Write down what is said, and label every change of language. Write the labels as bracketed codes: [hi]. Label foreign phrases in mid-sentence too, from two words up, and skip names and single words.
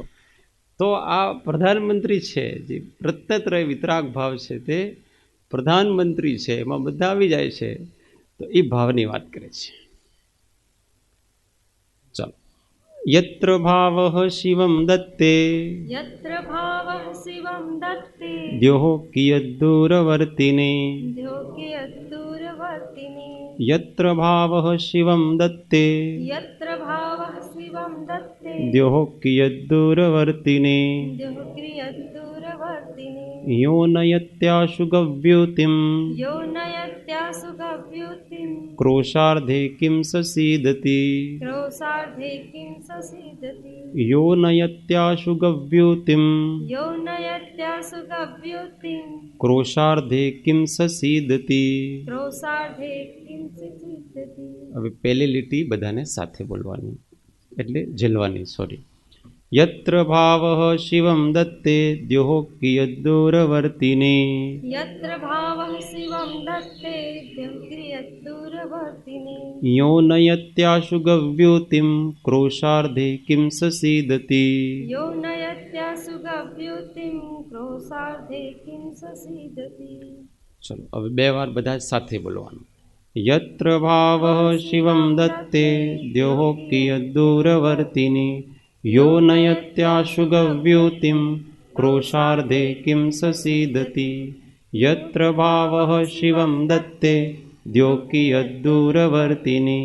[gu] તો આ પ્રધાનમંત્રી છે જે પ્રત્યત્રય વિતરાગ ભાવ છે તે પ્રધાનમંત્રી છે, એમાં બધા આવી જાય છે. તો એ ભાવની વાત કરે છે. ચાલો, [sa] યત્ર ભાવઃ શિવમ દત્તે यत्र भावः शिवं दत्ते દ્યોઃ કિયદ્દૂરવર્તિને. द्योग्यदूरवर्तिनि યત્ર ભાવઃ શિવમ દત્તે यत्र भावः शिवं दत्ते દ્યોઃ કિયદ્દૂરવર્તિને. द्योग्यदूरवर्तिनि યો નયત્યાશુ ગવ્યુતિમ यो नयत्यासु गव्युतिं ક્રોશાર્ધે કિમ સસીદતિ. क्रोशार्धे किं ससीदति યો નયત્યાશુ ગવ્યુતિમ यो नयत्यासु गव्युतिं ક્રોશાર્ધે કિમ સસીદતિ. क्रोशार्धे किं ससीदति [gu] હવે પહેલી લીટી બધાને સાથે બોલવાની, એટલે ઝેલવાની. સોરી. [sa] યત્ર ભાવઃ શિવમ દત્તે દ્યોઃ કિયદ્દૂરવર્તિને. यत्र भावः शिवं दत्ते द्योग्यदूरवर्तिनि યો નયત્યાશુ ગવ્યુતિમ ક્રોશાર્ધે કિમ સસીદતિ. यो नयत्यासु गव्युतिं क्रोशार्धे किं ससीदति [gu] ચલો હવે બે વાર બધા સાથે બોલવાનું. [sa] યત્ર ભાવઃ શિવમ દત્તે દ્યોઃ કિયદ્દૂરવર્તિને. યો નયત્યાશુ ગવ્યુતિમ ક્રોશાર્ધે કિમ સસીદતિ. યત્ર ભાવઃ શિવમ દત્તે દ્યોઃ કિયદ્દૂરવર્તિને.